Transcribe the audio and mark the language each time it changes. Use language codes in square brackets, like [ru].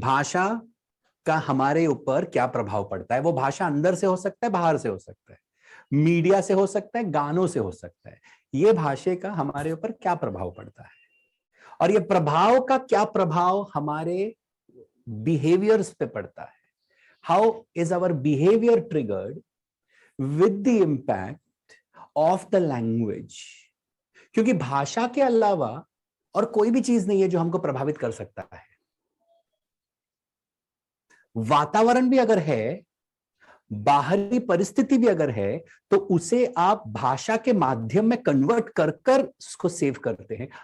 [hi] भाषा का हमारे ऊपर क्या प्रभाव पड़ता है? वो भाषा अंदर से हो सकता है, बाहर से हो सकता है, मीडिया से हो सकता है, गानों से हो सकता है. ये भाषा का हमारे ऊपर क्या प्रभाव पड़ता है और ये प्रभाव का क्या प्रभाव हमारे बिहेवियर्स पे पड़ता है. [en] How is our behavior triggered with the impact of the language? [hi] क्योंकि भाषा के अलावा और कोई भी चीज नहीं है जो हमको प्रभावित कर सकता है. वातावरण भी अगर है, बाहरी परिस्थिति भी अगर है, तो उसे आप भाषा के माध्यम में कन्वर्ट कर कर उसको सेव करते हैं.